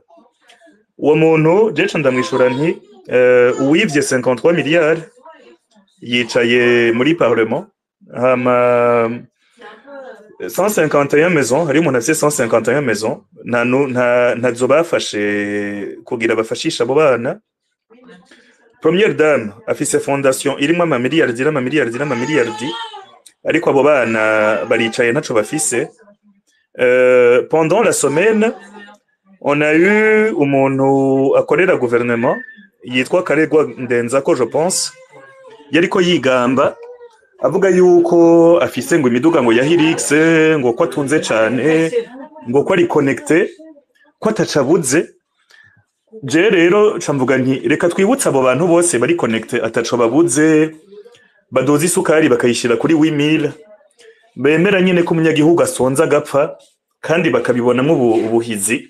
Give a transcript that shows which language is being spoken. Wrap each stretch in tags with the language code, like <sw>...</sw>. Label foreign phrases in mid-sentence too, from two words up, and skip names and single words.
<rn>Uwo muntu jeje ndamwishura nti uwivye 53 miliyari yicaye muri parlement hama 151 maisons hari umuntu afise 151 maisons ntazo bafashe kugira bafashisha abo bana.</rn> <fr>Première dame</fr> <rn>afise fondation irimo amamiliyardi ariko abo bana baricaye ntaco bafise.</rn> <fr>Pendant la semaine on a eu</fr> <rn>umuntu akorera gouvernement yitwa Karegwa Ndenzako</rn> <fr>je pense</fr> <rn>yariko yigamba avuga yuko afise ngo imiduga ngo ya Hilux ngo ko atunze cyane ngo ko ari connecté ko atacabuze. Je rero camvuga nti reka twibutsa abo bantu bose bari connecté ataco babuze badoza isukari bakayishira kuri 8000 bemera nyene ko umunyagihugu asonza gapfa kandi bakabibonamo ubuhizi.</rn>